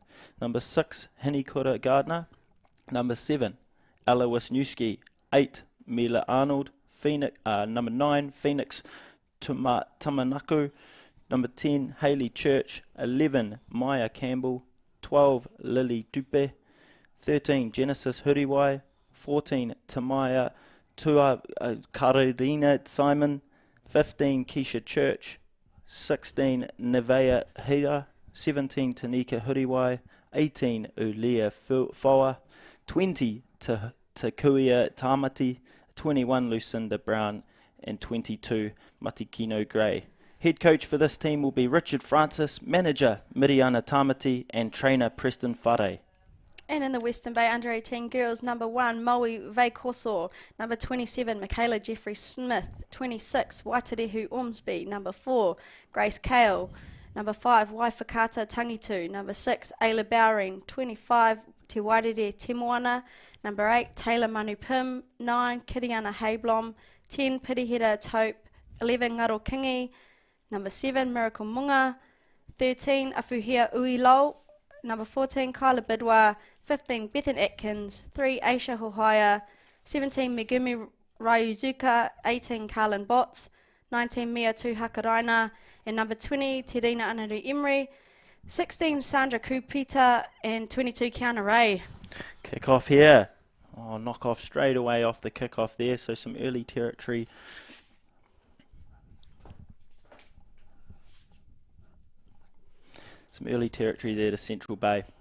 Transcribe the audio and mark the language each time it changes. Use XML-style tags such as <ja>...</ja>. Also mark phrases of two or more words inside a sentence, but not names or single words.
<en>Number 6, Hinikura Gardner. Number 7, Ella Wisniewski. 8, Mila Arnold. Number 9, Phoenix Tamanaku. Number 10, Hayley Church. 11, Maya Campbell. 12, Lily Tupe. 13, Genesis Huriwai. 14, Tamaya Kararina Simon. 15, Keisha Church. 16, Nevea Hira. 17, Tanika Huriwai. 18, Ulia Foa. 20, Takuia Tamati. 21, Lucinda Brown. And 22, Matikino Gray. Head coach for this team will be Richard Francis, manager Miriana Tamati, and trainer Preston Whare. And in the Western Bay Under-18 girls, number 1, Maui Veikoso. Number 27, Michaela Jeffrey Smith. 26, Waiterehu Ormsby. Number 4, Grace Kale. Number 5, Waifakata Tangitu. Number 6, Ayla Bowring. 25, Te Wairere Temoana. Number 8, Taylor Manupim. 9, Kiriana Hayblom. 10, Pirihira Tope. 11, Ngaro Kingi. Number 7, Miracle Munga. 13, Afuhia Uilo. Number 14, Kyla Bidwa. 15, Bethan Atkins. 3, Aisha Hohaya. 17, Megumi Ryuzuka. 18, Carlin Botts. 19, Mia Tuhakaraina. And number 20, Terina Anaru Emery. 16, Sandra Kupita. And 22, Kiana Ray. Kick off here. Oh, knock off straight away off the kick off there. So some early territory. Some early territory there to Central Bay.</en>